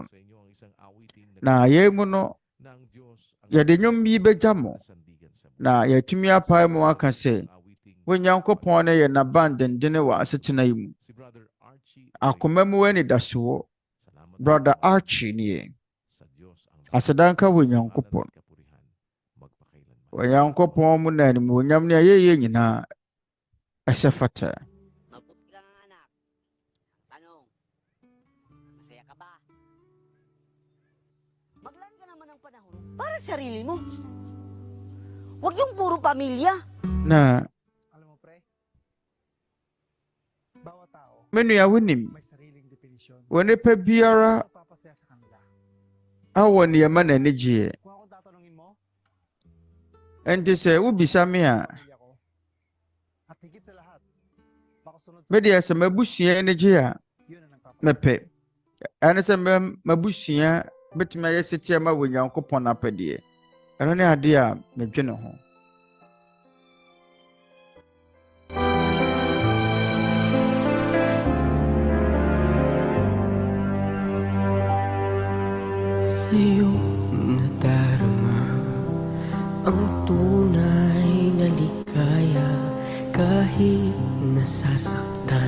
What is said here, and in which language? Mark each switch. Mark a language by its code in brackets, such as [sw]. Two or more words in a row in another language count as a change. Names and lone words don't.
[ak] Na yɛn mu no yɛde nnwom yi bɛgya mo na yɛatumi apae mu aka sɛ wo Nyankopɔn ne yɛ n'aban dendene wɔ asetena yi mu. Akoma mu anidasoɔ Brother Archie nie. Asedanka wo Nyankopɔn. Wo Nyankopɔn mu na animuonyam ne ayɛyie nyinaa ɛsɛ fata. [tl] Para sarili mo. Huwag yung puro pamilya. [ak] Na [tl] Alam mo, pre, bawat tao [ak] menua wonim [tl] may sariling definisyon. [ak] wo nipa biara [tl] Papasaya sa kanila. [ak] awɔ nneɛma na ani gyeɛ. [tl] Kung ako tatanungin mo, [ak] Enti sɛ wobisa me a [tl] pamilya ko. At higit sa lahat, makasunod sa [ak] medeɛ sɛ mabusua ani gye a [tl] yun ang nagpapasaya. [ak] mepɛ. Ɛne sɛ mabusua bɛtumi ayɛ setia ma wo Nyankopɔn apɛdeɛ. Ɛno ne adeɛ a medwene ho. [tl] Sa'yo nadarama ang tunay na ligaya kahit nasasaktan.